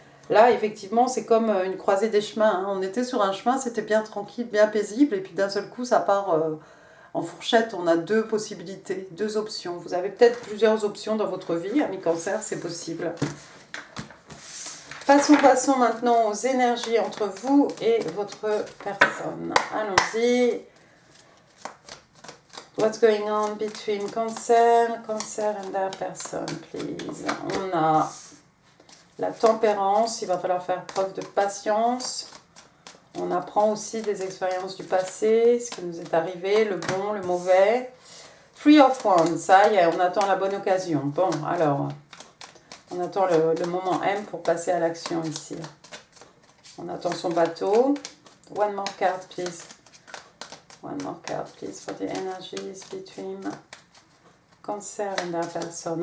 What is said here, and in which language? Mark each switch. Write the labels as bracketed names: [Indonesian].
[French] Là, effectivement, c'est comme une croisée des chemins. Hein. On était sur un chemin, c'était bien tranquille, bien paisible, et puis d'un seul coup, ça part en fourchette. On a 2 possibilités, 2 options. Vous avez peut-être plusieurs options dans votre vie, ami Cancer, c'est possible. Passons maintenant aux énergies entre vous et votre personne. Allons-y. [English] What's going on between Cancer and their person, please. [French] On a la tempérance, il va falloir faire preuve de patience. On apprend aussi des expériences du passé, ce qui nous est arrivé, le bon, le mauvais. Three of Wands, ça y est, on attend la bonne occasion. Bon, alors, on attend le moment M pour passer à l'action ici. On attend son bateau. [English] One more card, please. One more card, please, for the energies between Cancer and that person.